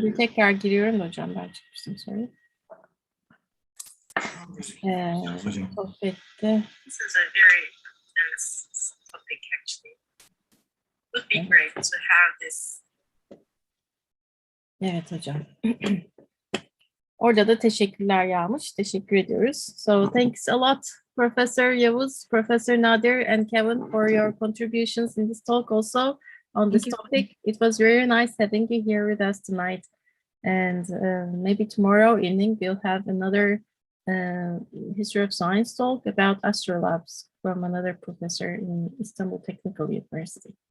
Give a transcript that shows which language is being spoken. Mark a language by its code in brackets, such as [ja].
[tr] Şimdi tekrar giriyorum da hocam, ben çıkmıştım soruyu. Sohbette. [en] This is a very intense topic actually. It would be great to have this. [tr] Evet hocam. Orada da teşekkürler yağmış. Teşekkür ediyoruz. [en] So thanks a lot Professor Yavuz, Professor Nadir, and Kevin for your contributions in this talk also on this topic. It was very nice having you here with us tonight. And maybe tomorrow evening we'll have another history of science talk about astrolabs from another professor in Istanbul Technical University.